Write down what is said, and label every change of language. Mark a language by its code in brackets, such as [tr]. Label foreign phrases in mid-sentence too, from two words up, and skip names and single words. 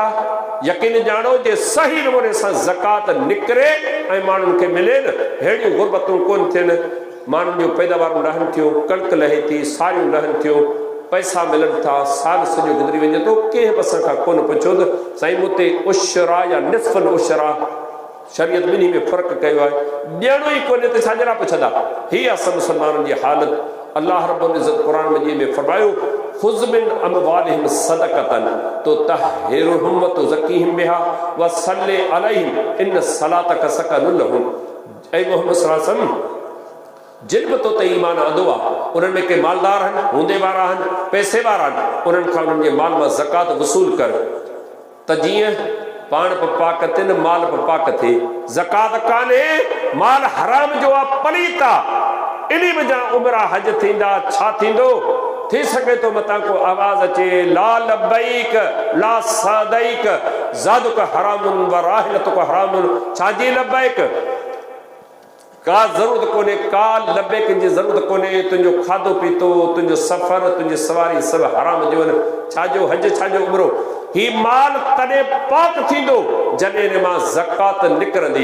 [sd] यकीन ॼाणो जे सही नमूने सां ज़कात निकिरे ऐं माण्हुनि खे मिले न, अहिड़ियूं गुरबतूं कोन थियनि, माण्हुनि जो पैदावारूं रहनि थियूं, कणिक लहे थी, सारियूं रहनि थियूं, पैसा मिलनि था, साल सॼो गुज़री वञे थो, कंहिं बि असां खां कोन पुछो त साईं मूं ते उशरा या निस्फ़ुल उशरा, शरीयत ॿिन्ही में फ़र्क़ु कयो आहे, ॾियणो ई कोन्हे त छाजे लाइ पुछंदा। हीअ असां मुस्लमाननि जी हालत। अल्लाह रब्बुल इज़्ज़त क़ुरान मजीद में फरमायो, [ar] خذ من أموالهم صدقة تطهرهم و تزكيهم بها و صل عليهم إن صلاتك سكن لهم. [sd] ऐं मोहम्मद [ar] صلى الله عليه وسلم [sd] जिन बि तो ते ईमान आंदो आहे, उन्हनि में के मालदार आहिनि, हूंदे वारा आहिनि, पैसे वारा आहिनि, उन्हनि खां उन्हनि जे माल मां ज़कात वसूल कर त जीअं पाण बि पाक थियनि, माल बि पाक थिए। ज़कात कान्हे, माल हराम जो आहे, पलीत आहे, इन वजह उमरा हज थींदा, छा थींदो? थी सघे तो मतां को आवाज़ अचे, [ar] لا لبيك لا سعديك زادك حرام و راحلتك حرام. [sd] छाजी लब्बैक? का ज़रूरत कोन्हे, का लब्बैक जी ज़रूरत कोन्हे, तुंहिंजो खाधो पीतो, तुंहिंजो सफ़र, तुंहिंजी सवारी सभु हराम जो आहिनि। छाजो हज, छाजो उमरो? ही माल तॾहिं पाक थींदो जॾहिं हिन मां ज़कात निकिरंदी।